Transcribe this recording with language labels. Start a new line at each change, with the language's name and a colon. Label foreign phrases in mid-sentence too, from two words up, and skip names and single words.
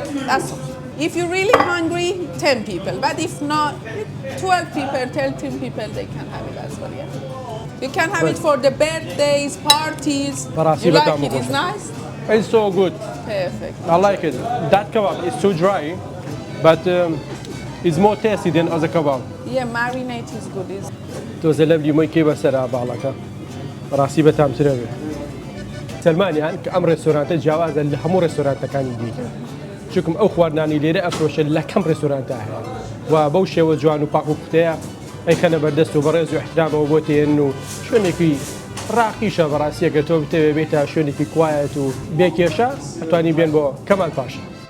English: That's if you're really hungry, 10 people. But if not, 12 people, 13 people, they can have it as well. Yeah. You can have it for the birthdays, parties. You like it? It's nice. It's so good. Perfect. I like it. That kebab is too dry, but it's more tasty than other kebab. Yeah, marinade is good.
Central Kurdish: تۆزە لە لیمۆی کێ بەسەرا باڵەکە ڕاستی بەتامترەوێ سلمانیان کە ئەم ڕێستۆرانتە جیاوازە لە هەموو ڕێستۆرانتەکانی دیکە چونکم ئەو خواردنانی لێرە ئەفرۆشە لە کەم ڕێستۆرانتە هەیە و بەو شێوە جوان و پاک و قوتەیە ئەیکەنە بەردەست و بەڕێز و احترامەوە بۆ تێن و شوێنێکی ڕاقیشە بەڕاستیەکە تۆ بتەوێ بێتە شوێنێکی کوایەت و بێکێشە ئەتوانی بێن بۆ کەمال پاشە